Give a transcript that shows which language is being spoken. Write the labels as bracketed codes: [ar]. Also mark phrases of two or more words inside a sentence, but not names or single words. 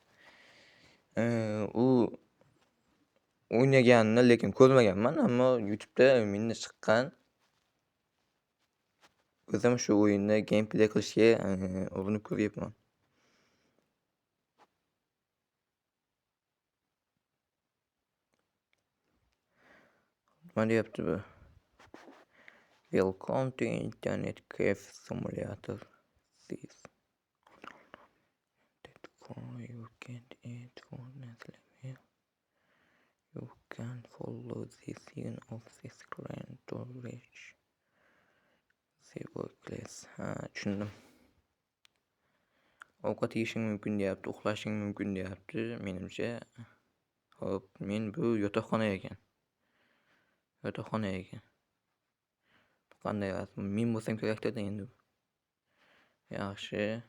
[uz] U o'ynaganini lekin ko'rmaganman, ammo YouTube'da menda chiqqan. O'zim shu o'yinni gameplay qilishga urinib ko'ryapman. Nima deyapti bu? [en] Welcome to Internet Cafe Simulator 6. You can eat food level. You can follow the scene of the screen to reach the workplace. [uz] Tushundim. Ovqat yeyishing mumkin deyapti, uxlashing mumkin deyapti. Menimcha, hop, men bu yotoqxona ekan. Bu qanday rasm? Men bo'lsam kerakda endi. Yaxshi.